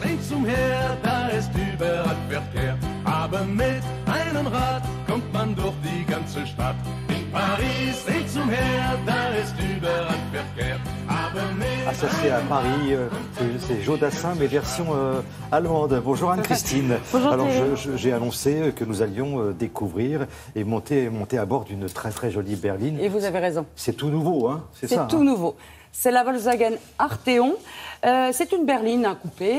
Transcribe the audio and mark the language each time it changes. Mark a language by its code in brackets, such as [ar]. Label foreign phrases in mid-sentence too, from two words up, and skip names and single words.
[de] links umher, da ist überall Verkehr. Aber mit einem Rad kommt man durch die ganze Stadt. In Paris, links umher, da ist überall Verkehr. [fr] Ah, ça c'est à Paris, c'est Jodassin, mais version allemande. Bonjour Anne-Christine. Bonjour. Alors j'ai annoncé que nous allions découvrir et monter à bord d'une très très jolie berline. Et vous avez raison. C'est tout nouveau, hein? C'est ça. C'est tout nouveau. C'est la Volkswagen Arteon. C'est une berline, un coupé.